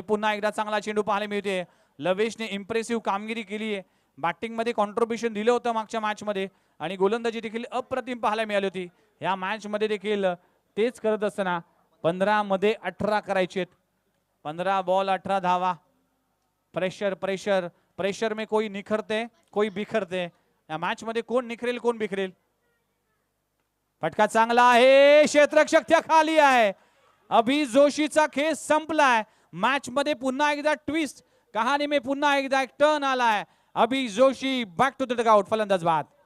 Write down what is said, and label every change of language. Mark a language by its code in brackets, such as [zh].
[mr] पुन्हा एकदा चांगला चेंडू पाहायला मिळते. लवेशने इम्प्रेसिव्ह कामगिरी केली आहे. बॅटिंग मध्ये कॉन्ट्रीब्युशन दिलं होतं मागच्या मॅच मध्ये आणि गोलंदाजी देखील अप्रतिम पाहायला मिळाली होती. या मॅच मध्ये देखील तेच करत असताना 15 मध्ये 18 करायचे. 15 बॉल 18 धावा. [hi] प्रेशर प्रेशर प्रेशर में कोई निखरते कोई बिखरते. [mr] या मॅच मध्ये कोण निखरेल कोण बिखरेल. फटका चांगला आहे. क्षेत्ररक्षक त्या खाली आहे. अभि जोशीचा खेळ संपलाय. मॅच मध्ये पुन्हा एकदा ट्विस्ट. कहाणी में पुन्हा एकदा एक टर्न आलाय. अभि Joshi back to the dugout. फलंदाज बाद.